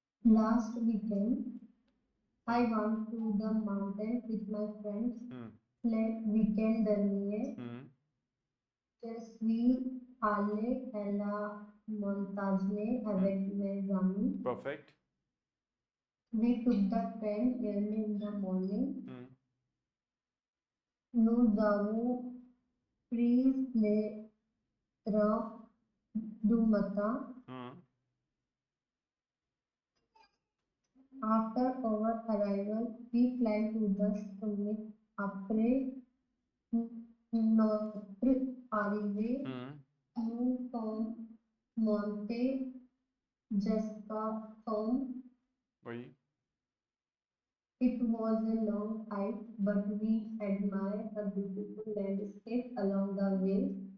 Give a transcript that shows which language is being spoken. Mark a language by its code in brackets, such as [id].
[en] Last weekend, I went to the mountain with my friends. [fr] Le weekend dernier, je suis allé à la montagne avec mes amis. [en] Perfect. We took the train early in the morning. [fr] Nous avons pris le train du matin. [en] After our arrival, we climbed to the summit. [fr] Après notre arrivée, nous sommes montés jusqu'à Tom. Oui. [en] It was a long hike, but we admired the beautiful landscape along the way.